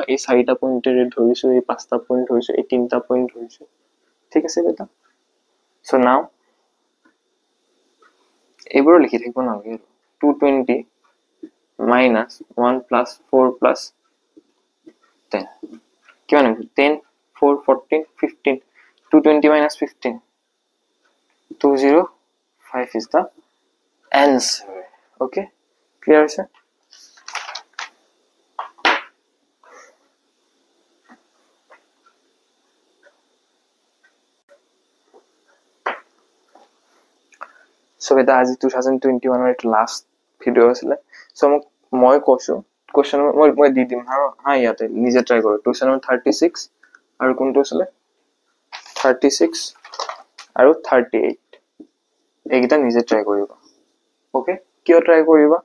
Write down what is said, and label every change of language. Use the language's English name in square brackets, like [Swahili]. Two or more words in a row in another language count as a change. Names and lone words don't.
[Assamese] এই 4টা পইণ্টেৰে ধৰিছো, এই 5টা পইণ্ট ধৰিছো, এই 3টা পইণ্ট ধৰিছো। ঠিক আছে বেটা? [English] so now [Assamese] এইবোৰ লিখি থাকিব নালাগে। [English] 220 minus 1 plus 4 plus 10 [Assamese] কিমান হ'ব? [English] 10 4 14 15 220 minus 15 205 is the answer. [Assamese] Okay, clear আছে? সো এটা আজি 2021 এর [English] last video [Assamese] আছিল। সো মই কৈছো কোশ্চেন মই দি দিম হা ইয়াতে নিজে ট্রাই কৰক। [English] question number [Assamese] 36 আৰু কোনটো আছিল? 36 আৰু 38 এইকেইটা নিজে ট্রাই কৰিবা। ওকে, কিয় ট্রাই কৰিবা?